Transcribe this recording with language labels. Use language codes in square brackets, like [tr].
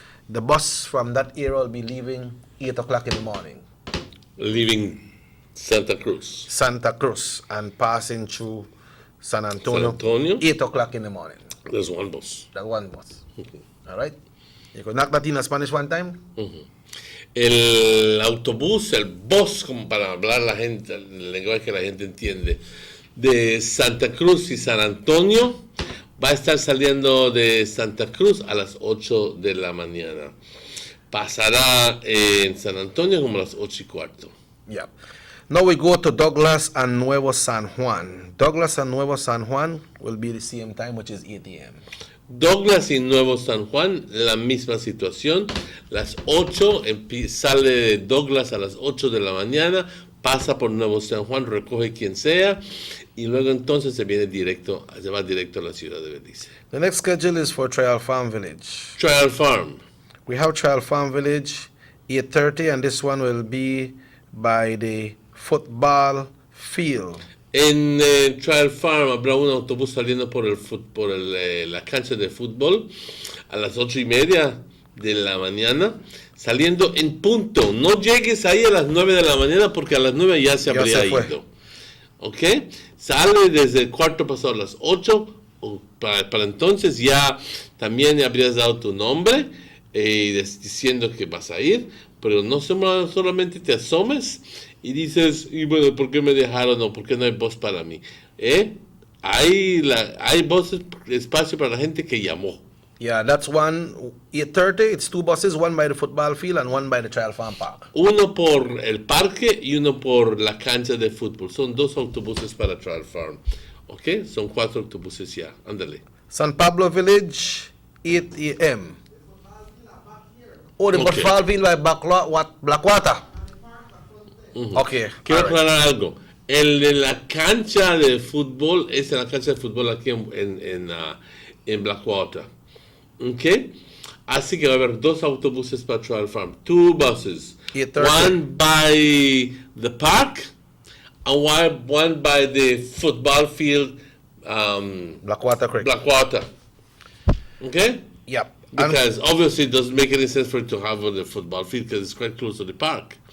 [en] The bus from that area will be leaving 8 o'clock in the morning. Leaving Santa Cruz. Santa Cruz and passing through San Antonio. 8 o'clock in the morning. There's one bus. That one bus. All right. You could knock that in Spanish one time. [es] El autobús, el bus, como para hablar la gente, el lenguaje que la gente entiende, de Santa Cruz y San Antonio va a estar saliendo de Santa Cruz a las 8 de la mañana. Pasará en San Antonio como a las 8:15. [en] Yeah. Now we go to Douglas and Nuevo San Juan. Douglas and Nuevo San Juan will be the same time, which is 8 a.m. [es] Douglas y Nuevo San Juan, la misma situación. Las 8, sale de Douglas a las 8 de la mañana, pasa por Nuevo San Juan, recoge quien sea, y luego entonces se va directo a la ciudad de Belice. [en] The next schedule is for Trial Farm Village. Trial Farm. We have Trial Farm Village, 8:30, and this one will be by the football field. [es] En Trial Farm habrá un autobús saliendo por la cancha de fútbol a las 8:30 de la mañana, saliendo en punto. No llegues ahí a las 9 de la mañana porque a las 9 ya se habría ido. ¿Ok? Sale desde el cuarto pasado a las 8. Para entonces ya también habrías dado tu nombre diciendo que vas a ir, pero no solamente te asomes y dices, y bueno, ¿por qué me dejaron o por qué no hay voz para mí? Hay voces, espacio para la gente que llamó. [en] Yeah, that's one, 8:30, it's 2 buses, one by the football field and one by the Trial Farm Park. [es] Uno por el parque y uno por la cancha de fútbol. Son 2 autobuses para Trial Farm. ¿Ok? Son 4 autobuses ya. Ándale. [en] San Pablo Village, 8 a.m. Oh, the football field by Blackwater. Okay. [es] Quiero aclarar algo. El de la cancha de fútbol es en la cancha de fútbol aquí en Blackwater. ¿Ok? Así que va a haber 2 autobuses para Trial Farm. 2 buses. [en] One by the park and one by the football field. Blackwater Creek. Blackwater. Okay? Yep. Because obviously it doesn't make any sense for it to have on the football field because it's quite close to the park.